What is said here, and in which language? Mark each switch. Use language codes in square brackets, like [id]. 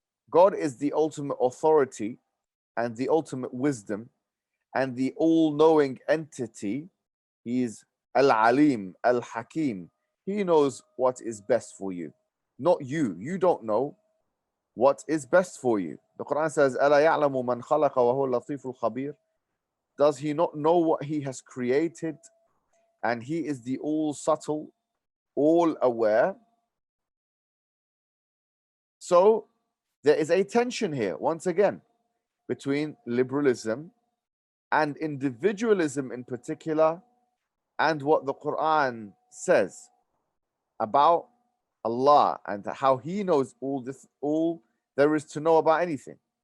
[en] God is the ultimate authority and the ultimate wisdom and the all-knowing entity. He is Al-Alim, Al-Hakim. He knows what is best for you, not you. You don't know what is best for you. The Quran says, [ar] أَلَا يَعْلَمُ مَنْ خَلَقَ وَهُوَ اللَّطِيفُ الْخَبِيرُ. [en] Does he not know what he has created? And he is the all-subtle, all-aware. So there is a tension here, once again, between liberalism and individualism in particular, and what the Quran says about Allah and how He knows all there is to know about anything.